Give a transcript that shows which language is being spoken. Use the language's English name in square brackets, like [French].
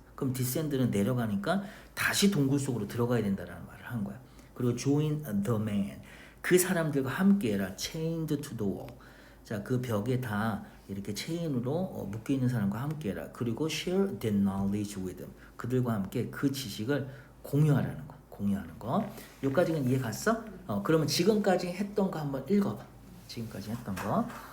[Korean] 그럼 descend는 내려가니까 다시 동굴 속으로 들어가야 된다라는 말을 한 거야. 그리고 [English] join the man [Korean] 그 사람들과 함께해라. [English] chained to the wall. [Korean] 자, 그 벽에 다 이렇게 체인으로 묶여 있는 사람과 함께해라. 그리고 [English] share the knowledge with them. [Korean] 그들과 함께 그 지식을 공유하라는 거. 공유하는 거. 여기까지는 이해 갔어? 그러면 지금까지 했던 거 한번 읽어봐. 지금까지 했던 거.